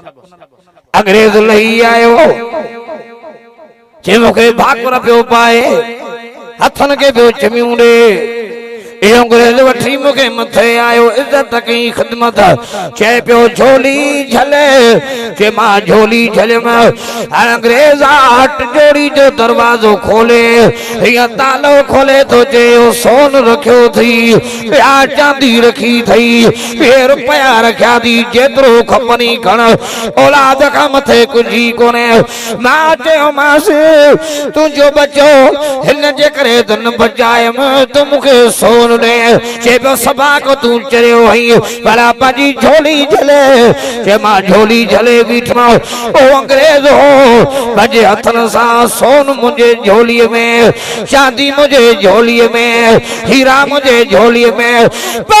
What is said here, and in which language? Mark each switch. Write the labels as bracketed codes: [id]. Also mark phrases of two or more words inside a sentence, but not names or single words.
[sd] अंग्रेज लही आयो जे मूंखे भाकुर पियो पाए हथन के पियो चमियूं ॾे इहो अंग्रेज वठी मूंखे मथे आयो इज्जत कई ख़िदमत चए पियो झोली झले के मां झोली झलियमि। हाणे अंग्रेज हट जोड़ी जो दरवाज़ो खोले हीअं तालो खोले तो चयो सोन रखियो थी ॿिया चांदी रखी थई ॿिया रुपया रखिया थी जेतिरो खपनी खण औलाद खां मथे कुझु कोन्हे। मां चयोमांसि तुंहिंजो बचो हिन जे करे त न बचायमि तूं मूंखे सोन चेबो सबा को तू चरियो हई भला पंहिंजी झोली झले चे मां झोली झले बीठो ओ अंग्रेज हो पंहिंजे हथन सां सोन मुंहिंजे झोलीअ में चांदी मुंहिंजे झोलीअ में हीरा मुंहिंजे झोलीअ में